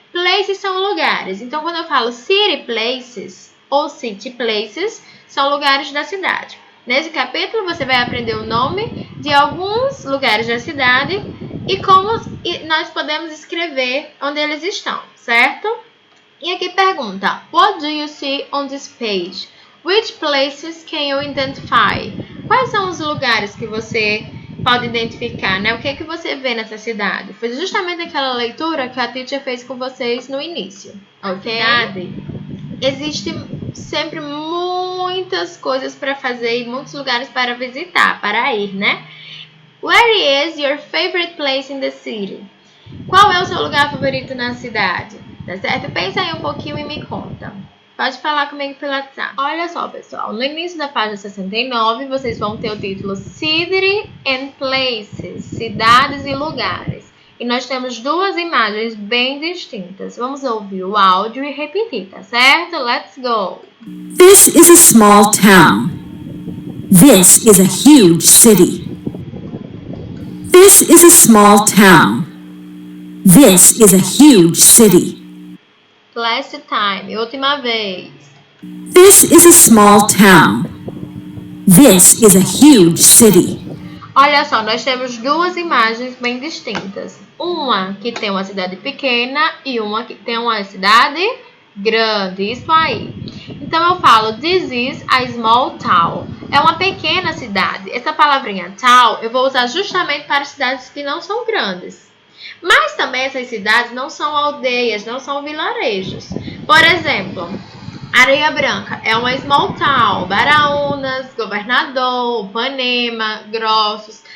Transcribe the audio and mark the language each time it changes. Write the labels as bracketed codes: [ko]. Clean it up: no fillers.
[pt] Places são lugares. Então, quando eu falo city places ou city places, são lugares da cidade. Nesse capítulo, você vai aprender o nome de alguns lugares da cidade e como nós podemos escrever onde eles estão, certo? [en] E aqui pergunta, what do you see on this page? Which places can you identify? [pt] Quais são os lugares que você pode identificar, né? O que é que você vê nessa cidade? Foi justamente aquela leitura que a teacher fez com vocês no início, ok? Cidade. Existe sempre muitas coisas para fazer e muitos lugares para visitar, para ir, né? [en] Where is your favorite place in the city? [pt] Qual é o seu lugar favorito na cidade? Tá certo? Pensa aí um pouquinho e me conta. Pode falar comigo pelo WhatsApp. Olha só, pessoal. No início da página 69, vocês vão ter o título City and Places, cidades e lugares. E nós temos duas imagens bem distintas. Vamos ouvir o áudio e repetir, tá certo? [en] Let's go! This is a small town. This is a huge city. This is a small town. This is a huge city. Last time, [pt] última vez. [en] This is a small town. This is a huge city. [pt] Olha só, nós temos duas imagens bem distintas. Uma que tem uma cidade pequena e uma que tem uma cidade grande. Isso aí. Então eu falo, [en] this is a small town. [pt] É uma pequena cidade. Essa palavrinha town eu vou usar justamente para cidades que não são grandes. Mas também essas cidades não são aldeias, não são vilarejos. Por exemplo, Areia Branca é uma [en] small town. [pt] Baraunas, Governador, Ipanema, Grossos.